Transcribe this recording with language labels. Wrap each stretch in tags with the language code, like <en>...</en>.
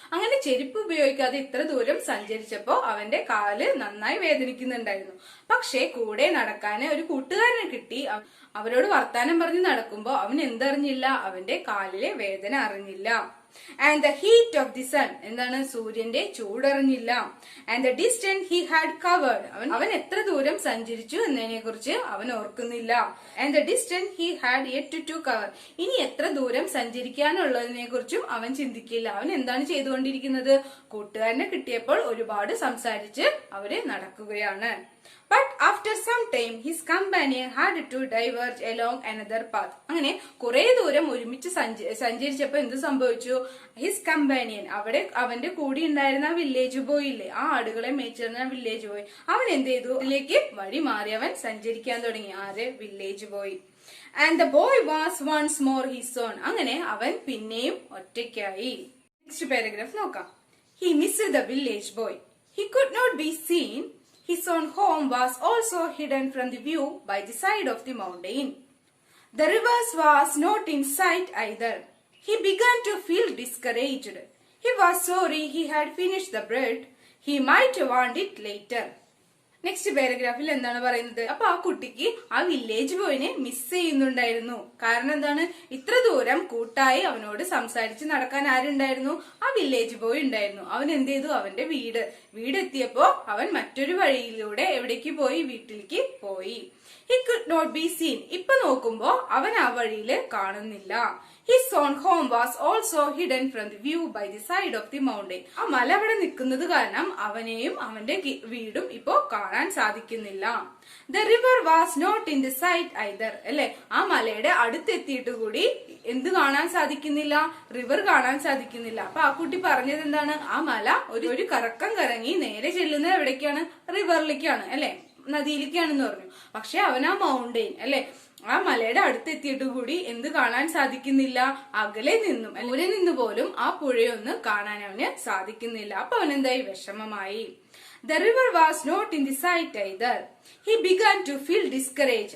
<ml>അങ്ങനെ ചെരുപ്പ് ഉപയോഗിക്കാതെ ഇത്ര ദൂരം സഞ്ചരിച്ചപ്പോ അവന്റെ കാല് നന്നായി വേദനിക്കുന്നുണ്ടായിരുന്നു. പക്ഷെ കൂടെ നടക്കാന് ഒരു കൂട്ടുകാരനെ കിട്ടി. അവരോട് വർത്താനം പറഞ്ഞ് നടക്കുമ്പോ അവൻ എന്തറിഞ്ഞില്ല? അവന്റെ കാലിലെ വേദന അറിഞ്ഞില്ല.</ml> <en>And the heat of the sun,</en> <ml>എന്താണ്? സൂര്യന്റെ ചൂടറിഞ്ഞില്ല.</ml> <en>And the distance he had covered,</en> <ml>അവൻ എത്ര ദൂരം സഞ്ചരിച്ചു എന്നതിനെ കുറിച്ച് അവൻ ഓർക്കുന്നില്ല.</ml> <en>And the distance he had yet to cover,</en> <ml>ഇനി എത്ര ദൂരം സഞ്ചരിക്കാനുള്ളതിനെ കുറിച്ചും അവൻ ചിന്തിക്കില്ല. അവൻ എന്താണ് ചെയ്തുകൊണ്ടിരിക്കുന്നത്? കൂട്ടുകാരനെ കിട്ടിയപ്പോൾ ഒരുപാട് സംസാരിച്ച് അവര് നടക്കുകയാണ്.</ml> <en>But after some time, his companion had to diverge along another path.</en> <ml>അങ്ങനെ കുറെ ദൂരം ഒരുമിച്ച് സഞ്ചരിച്ചപ്പോ എന്ത് സംഭവിച്ചു? ഹിസ് കമ്പാനിയൻ, അവിടെ അവന്റെ കൂടി ഉണ്ടായിരുന്ന വില്ലേജ് ബോയ് ഇല്ലേ, ആ ആടുകളെ മേച്ചിരുന്ന വില്ലേജ് ബോയ്, അവൻ എന്ത് ചെയ്തു? അതിലേക്ക് വഴി മാറി അവൻ സഞ്ചരിക്കാൻ തുടങ്ങി. ആര്? Village boy.</ml> <en>And the boy was once more his own.</en> <ml>അങ്ങനെ അവൻ പിന്നെയും ഒറ്റയ്ക്കായി. നെക്സ്റ്റ് പാരഗ്രാഫ് നോക്കാം.</ml> <en>He missed the village boy. He could not be seen. His own home was also hidden from the view by the side of the mountain. The river was not in sight either. He began to feel discouraged. He was sorry he had finished the bread. He might want it later.</en> <ml>Next പാരഗ്രാഫിൽ എന്താണ് പറയുന്നത്? അപ്പൊ ആ കുട്ടിക്ക് ആ village ബോയിനെ miss ചെയ്യുന്നുണ്ടായിരുന്നു. കാരണം എന്താണ്? ഇത്ര ദൂരം കൂട്ടായി അവനോട് സംസാരിച്ച് നടക്കാൻ ആരുണ്ടായിരുന്നു? ആ വില്ലേജ് ബോയ് ഉണ്ടായിരുന്നു. അവൻ എന്ത് ചെയ്തു? അവന്റെ വീടെത്തിയപ്പോ അവൻ മറ്റൊരു വഴിയിലൂടെ എവിടേക്ക് പോയി? വീട്ടിലേക്ക് പോയി.</ml> <en>He could not be seen.</en> <ml>ഇപ്പൊ നോക്കുമ്പോ അവൻ ആ വഴിയില് കാണുന്നില്ല.</ml> <en>His own home was also hidden from the view by the side of the mountain.</en> <ml>ആ മല അവിടെ നിൽക്കുന്നത് കാരണം അവനെയും അവന്റെ വീടും ഇപ്പോ കാണാൻ സാധിക്കുന്നില്ല.</ml> <en>The river was not in the sight either.</en> <ml>അല്ലെ, ആ മലയുടെ അടുത്തെത്തിയിട്ട് കൂടി എന്ത് കാണാൻ സാധിക്കുന്നില്ല? റിവർ കാണാൻ സാധിക്കുന്നില്ല. അപ്പൊ ആ കുട്ടി പറഞ്ഞത് എന്താണ്? ആ മല ഒരു കറക്കം കറങ്ങി നേരെ ചെല്ലുന്നത് എവിടേക്കാണ്? റിവറിലേക്കാണ്, അല്ലെ, നദിയിലേക്കാണെന്ന് പറഞ്ഞു. പക്ഷെ അവൻ ആ മൗണ്ടെയിൻ, അല്ലെ, ആ മലയുടെ അടുത്തെത്തിയിട്ട് കൂടി എന്ത് കാണാൻ സാധിക്കുന്നില്ല? അകലെ നിന്നും ദൂരെ നിന്ന് പോലും ആ പുഴയൊന്ന് കാണാൻ അവന് സാധിക്കുന്നില്ല. അപ്പൊ അവനെന്തായി? വിഷമമായി.</ml> <en>The river was not in the sight either. He began to feel discouraged.</en>